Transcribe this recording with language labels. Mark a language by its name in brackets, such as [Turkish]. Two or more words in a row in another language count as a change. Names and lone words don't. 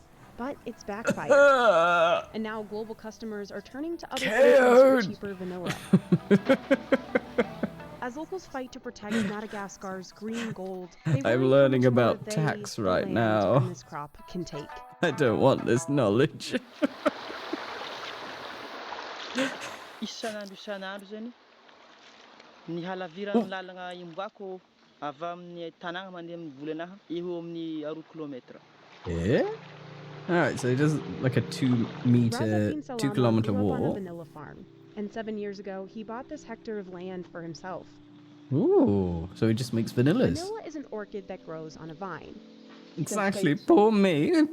[English] price, but it's backfired. And now global customers are turning to other countries for cheaper vanilla. As locals fight to protect Madagascar's green gold, they worry how learning much more about they, tax the right land, now. and this crop can take. I don't want this knowledge. [Malagasy] Isan'andro zany ny halaviran'ny lalagna imboako avy amin'ny tanàna mandeha amin'ny volanaha eo amin'ny 2 kilometra. [English] Yeah? Alright, so he does like a 2-meter, Razafin 2 Salama kilometer grew up on a wall. vanilla farm, and 7 years ago he bought this hectare of land for himself. Ooh, so he just makes vanillas. Vanilla is an orchid that grows on a vine. It's actually poor me.